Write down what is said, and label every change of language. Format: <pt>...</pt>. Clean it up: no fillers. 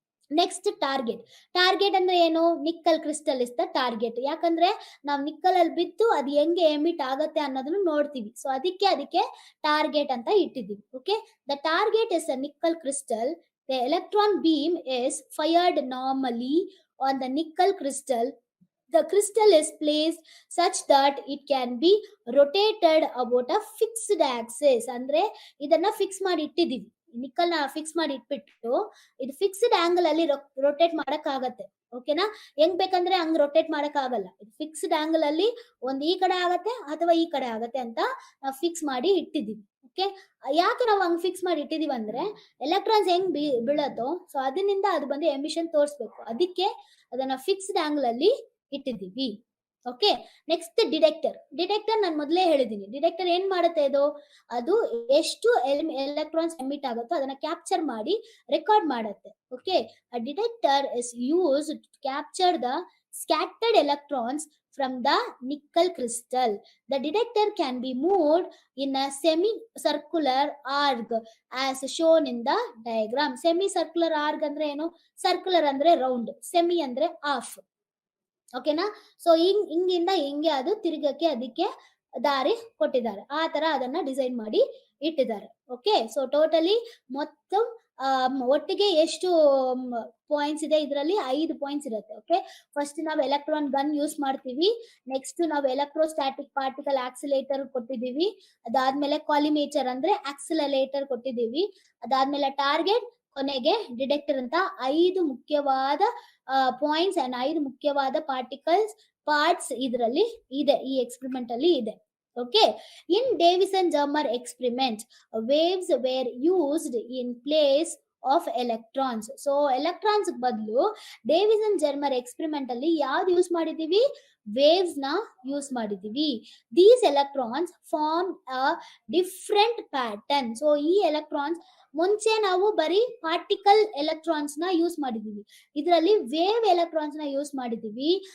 <en>next target</en> <kn>ಅಂದ್ರೆ ಏನು,</kn> <en>Nickel crystal is the target.</en> <kn>ಯಾಕಂದ್ರೆ ನಾವು ನಿಕ್ಕಲ್ ಅಲ್ಲಿ ಬಿದ್ದು ಅದು ಹೆಂಗೆ ಎಮಿಟ್ ಆಗತ್ತೆ ಅನ್ನೋದನ್ನ ನೋಡ್ತೀವಿ.</kn> <en>so</en> <kn>ಅದಕ್ಕೆ ಟಾರ್ಗೆಟ್ ಅಂತ ಇಟ್ಟಿದ್ದೀವಿ.</kn> <en>Okay, the target is a nickel crystal. The electron beam is fired normally on the nickel crystal. The crystal is placed such that it can be rotated about a fixed axis.</en> <kn>ಅಂದ್ರೆ ಇದನ್ನ fix ಮಾಡಿ ಇಟ್ಟಿದೀವಿ, nickel ನ fix ಮಾಡಿ ಇಟ್ಬಿಟ್ಟು ಇದು fixed angle ಅಲ್ಲಿ rotate ಮಾಡಕ್ ಆಗತ್ತೆ. ಓಕೆನಾ, ಹೆಂಗ್ ಬೇಕಂದ್ರೆ ಹಂಗ್ ರೊಟೇಟ್ ಮಾಡಕ್ ಆಗಲ್ಲ. ಇದು ಫಿಕ್ಸ್ಡ್ ಆಂಗಲ್ ಅಲ್ಲಿ ಒಂದ್ ಈ ಕಡೆ ಆಗತ್ತೆ ಅಥವಾ ಈ ಕಡೆ ಆಗತ್ತೆ ಅಂತ ನಾವು ಫಿಕ್ಸ್ ಮಾಡಿ ಇಟ್ಟಿದೀವಿ. ಓಕೆ, ಯಾಕೆ ನಾವು ಹಂಗ್ ಫಿಕ್ಸ್ ಮಾಡಿ ಇಟ್ಟಿದೀವಿ ಅಂದ್ರೆ, ಎಲೆಕ್ಟ್ರಾನ್ಸ್ ಹೆಂಗ್ ಬೀಳತ್ತೋ ಸೊ ಅದರಿಂದ ಅದು ಬಂದು ಎಮಿಷನ್ ತೋರಿಸ್ಬೇಕು. ಅದಕ್ಕೆ ಅದನ್ನ ಫಿಕ್ಸ್ಡ್ ಆಂಗಲ್ ಅಲ್ಲಿ ಇಟ್ಟಿದೀವಿ. ಓಕೆ, ನೆಕ್ಸ್ಟ್ ಡಿಟೆಕ್ಟರ್ ನಾನು ಮೊದಲೇ ಹೇಳಿದೀನಿ. ಡಿಟೆಕ್ಟರ್ ಏನ್ ಮಾಡುತ್ತೆ, ಅದು ಎಷ್ಟು ಎಲೆಕ್ಟ್ರಾನ್ಸ್ ಎಮಿಟ್ ಆಗುತ್ತೋ ಅದನ್ನ ಕ್ಯಾಪ್ಚರ್ ಮಾಡಿ ರೆಕಾರ್ಡ್ ಮಾಡುತ್ತೆ.</kn> <en>Okay, a detector is used to capture the scattered electrons from the nickel crystal. The detector can be moved in a semi-circular arc as shown in the diagram. Semi-circular arc</en> <kn>ಅಂದ್ರೆ ಏನು,</kn> <en>Circular ಅಂದ್ರೆ round, semi ಅಂದ್ರೆ half.</en> <kn>ಓಕೆನಾ, so ಹಿಂಗಿಂದ ಹಿಂಗೆ ಅದು ತಿರುಗಕ್ಕೆ ಅದಕ್ಕೆ ದಾರಿ ಕೊಟ್ಟಿದ್ದಾರೆ. ಆ ತರ ಅದನ್ನ ಡಿಸೈನ್ ಮಾಡಿ ಇಟ್ಟಿದ್ದಾರೆ. ಓಕೆ, ಸೊ ಟೋಟಲಿ ಮೊತ್ತ ಒಟ್ಟಿಗೆ ಎಷ್ಟು ಪಾಯಿಂಟ್ಸ್ ಇದೆ ಇದರಲ್ಲಿ, 5 ಪಾಯಿಂಟ್ಸ್ ಇರುತ್ತೆ. ಓಕೆ, ಫಸ್ಟ್ ನಾವು ಎಲೆಕ್ಟ್ರಾನ್ ಗನ್ ಯೂಸ್ ಮಾಡ್ತೀವಿ. ನೆಕ್ಸ್ಟ್ ನಾವು ಎಲೆಕ್ಟ್ರೋಸ್ಟಾಟಿಕ್ ಪಾರ್ಟಿಕಲ್ ಆಕ್ಸಿಲೇಟರ್ ಕೊಟ್ಟಿದೀವಿ. ಅದಾದ್ಮೇಲೆ ಕಾಲಿಮೇಟರ್ ಅಂದ್ರೆ ಆಕ್ಸಿಲರೇಟರ್ ಕೊಟ್ಟಿದೀವಿ. ಅದಾದ್ಮೇಲೆ ಟಾರ್ಗೆಟ್, ಕೊನೆಗೆ ಡಿಟೆಕ್ಟರ್ ಅಂತ 5 ಮುಖ್ಯವಾದ ಪಾಯಿಂಟ್ಸ್ ಅಂಡ್ 5 ಮುಖ್ಯವಾದ ಪಾರ್ಟ್ಸ್ ಇದರಲ್ಲಿ ಇದೆ, ಈ ಎಕ್ಸ್ಪೆರಿಮೆಂಟ್ ಅಲ್ಲಿ ಇದೆ.</kn> <en>Okay, in Davison-Germer experiment, waves were used in place of electrons.</en> <kn>So electrons ಬದಲು ಡೇವಿಸನ್-ಜರ್ಮರ್ ಎಕ್ಸ್ಪೆರಿಮೆಂಟ್ ಅಲ್ಲಿ ಯಾವ್ದು ಯೂಸ್ ಮಾಡಿದೀವಿ, waves ನ ಯೂಸ್ ಮಾಡಿದೀವಿ.</kn> <en>These electrons form a different pattern.</en> <kn>So ಈ ಎಲೆಕ್ಟ್ರಾನ್ಸ್ ಮುಂಚೆ ನಾವು ಬರೀ ಪಾರ್ಟಿಕಲ್ ಎಲೆಕ್ಟ್ರಾನ್ಸ್ ನ ಯೂಸ್ ಮಾಡಿದೀವಿ, ಇದರಲ್ಲಿ ವೇವ್ ಎಲೆಕ್ಟ್ರಾನ್ಸ್ ನ ಯೂಸ್ ಮಾಡಿದೀವಿ.</kn>